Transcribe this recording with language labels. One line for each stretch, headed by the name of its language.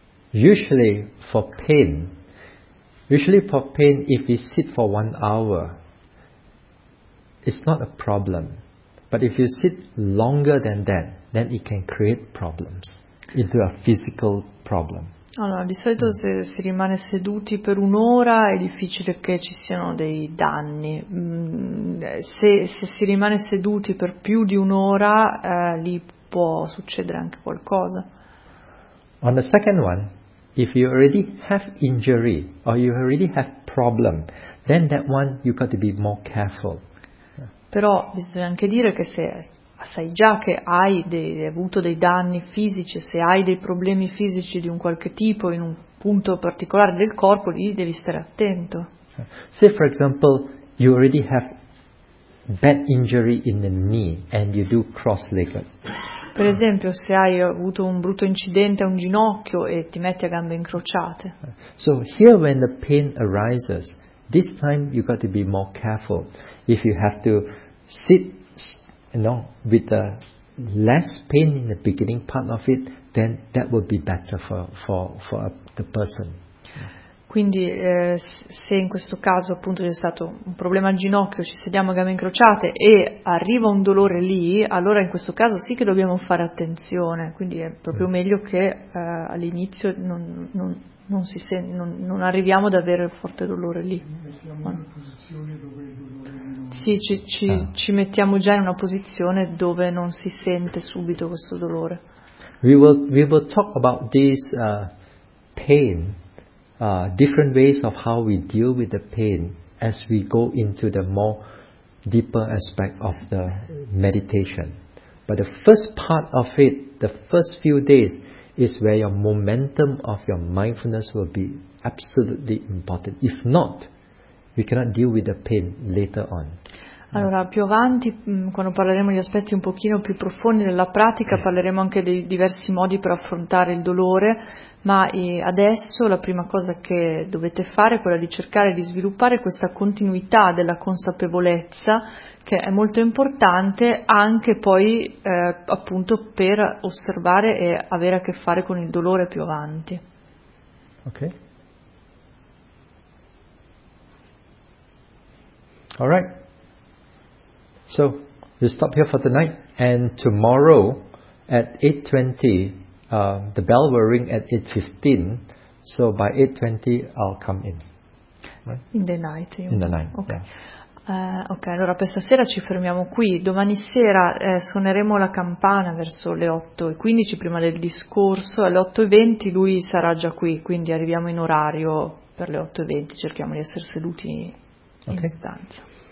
English: Usually for pain, if we sit for 1 hour, it's not a problem. But if you sit longer than that, then it can create problems into a physical problem.
Italian: Allora, di solito se si rimane seduti per un'ora è difficile che ci siano dei danni. Se si rimane seduti per più di un'ora, lì può succedere anche qualcosa.
English: On the second one, if you already have injury or you already have problem, then that one you got to be more careful.
Italian: Però bisogna anche dire che se sai già che hai avuto dei danni fisici, se hai dei problemi fisici di un qualche tipo in un punto particolare del corpo, lì devi stare attento. Se,
English: for example, you already have bad injury in the knee and you do cross-legged.
Italian: Per esempio, se hai avuto un brutto incidente a un ginocchio e ti metti a gambe incrociate.
English: So here when the pain arises, this time you got to be more careful. If you have to sit, no, with the less pain in the beginning part of it, then that would be better for the person.
Italian: Quindi se in questo caso appunto c'è stato un problema al ginocchio, ci sediamo a gambe incrociate e arriva un dolore lì, allora in questo caso sì che dobbiamo fare attenzione, quindi è proprio meglio che all'inizio non arriviamo ad avere forte dolore lì. Sì, ci mettiamo già in una posizione dove non si sente subito questo dolore.
English: We will talk about this pain, different ways of how we deal with the pain as we go into the more deeper aspect of the meditation. But the first part of it, the first few days, is where your momentum of your mindfulness will be absolutely important. If not, we cannot deal with the pain later on.
Italian: Allora, più avanti, quando parleremo di aspetti un pochino più profondi della pratica, parleremo anche dei diversi modi per affrontare il dolore, ma adesso la prima cosa che dovete fare è quella di cercare di sviluppare questa continuità della consapevolezza, che è molto importante anche poi appunto per osservare e avere a che fare con il dolore più avanti.
English: Ok. All right. So, we stop here for tonight, and tomorrow at 8:20, the bell will ring at 8:15, so by 8:20 I'll come in. Right? In the night. In the night, okay. Yeah.
Italian: Ok, allora per stasera ci fermiamo qui. Domani sera suoneremo la campana verso le 8:15, prima del discorso. Alle 8:20 lui sarà già qui, quindi arriviamo in orario per le 8:20, cerchiamo di essere seduti in distanza.